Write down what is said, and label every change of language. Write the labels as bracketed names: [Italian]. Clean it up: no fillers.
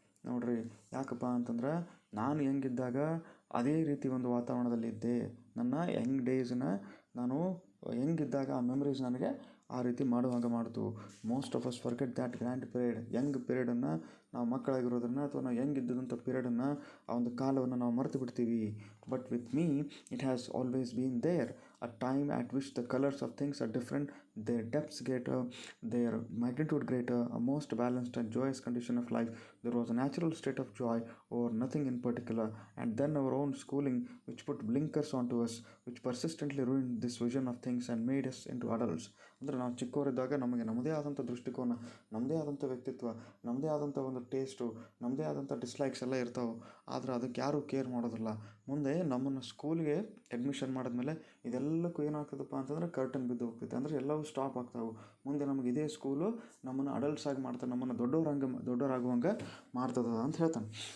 [Kannada] ನೋಡ್ರಿ, ಯಾಕಪ್ಪ ಅಂತಂದ್ರೆ ನಾನು ಹೆಂಗಿದ್ದಾಗ ಅದೇ ರೀತಿ ಒಂದು ವಾತಾವರಣದಲ್ಲಿದ್ದೆ. ನನ್ನ ಯಂಗ್ ಡೇಸ್ನ ನಾನು ಹೆಂಗಿದ್ದಾಗ ಆ ಮೆಮರೀಸ್ ನನಗೆ ಆ ರೀತಿ ಮಾಡುವಂಗೆ ಮಾಡ್ತು. [English] Most of us forget that grand period. [Kannada] Young ಪೀರಿಯಡನ್ನು, ನಾವು ಮಕ್ಕಳಾಗಿರೋದನ್ನು ಅಥವಾ ನಾವು ಹೆಂಗಿದ್ದಂಥ ಪೀರಿಯಡನ್ನು, ಆ ಒಂದು ಕಾಲವನ್ನು ನಾವು ಮರೆತು ಬಿಡ್ತೀವಿ. [English] But with me it has always been there. A time at which the colors of things are different, their depths greater, their magnitude greater, a most balanced and joyous condition of life. There was a natural state of joy over nothing in particular, and then our own schooling, which put blinkers onto us, which persistently ruined this vision of things and made us into adults. [Kannada] ಅಂದರೆ ನಾವು ಚಿಕ್ಕವರಿದ್ದಾಗ ನಮಗೆ ನಮ್ಮದೇ ಆದಂಥ ದೃಷ್ಟಿಕೋನ, ನಮ್ಮದೇ ಆದಂಥ ವ್ಯಕ್ತಿತ್ವ, ನಮ್ಮದೇ ಆದಂಥ ಒಂದು ಟೇಸ್ಟು, ನಮ್ಮದೇ ಆದಂಥ ಡಿಸ್ಲೈಕ್ಸ್ ಎಲ್ಲ ಇರ್ತಾವೆ. ಆದರೆ ಅದಕ್ಕೆ ಯಾರೂ ಕೇರ್ ಮಾಡೋದಿಲ್ಲ. ಮುಂದೆ ನಮ್ಮನ್ನು ಸ್ಕೂಲ್ಗೆ ಅಡ್ಮಿಷನ್ ಮಾಡಿದ್ಮೇಲೆ ಇದೆಲ್ಲಕ್ಕೂ ಏನಾಗ್ತದಪ್ಪ ಅಂತಂದ್ರೆ ಕರ್ಟನ್ ಬಿದ್ದು ಹೋಗ್ತೈತೆ. ಅಂದರೆ ಎಲ್ಲವೂ ಸ್ಟಾಪ್ ಆಗ್ತಾವೆ. ಮುಂದೆ ನಮಗೆ ಇದೇ ಸ್ಕೂಲು ನಮ್ಮನ್ನು ಅಡಲ್ಟ್ಸ್ ಆಗಿ ಮಾಡ್ತಾರೆ, ನಮ್ಮನ್ನು ದೊಡ್ಡವರಾಗುವಂಗೆ ಮಾಡ್ತದ ಅಂತ ಹೇಳ್ತಾನೆ.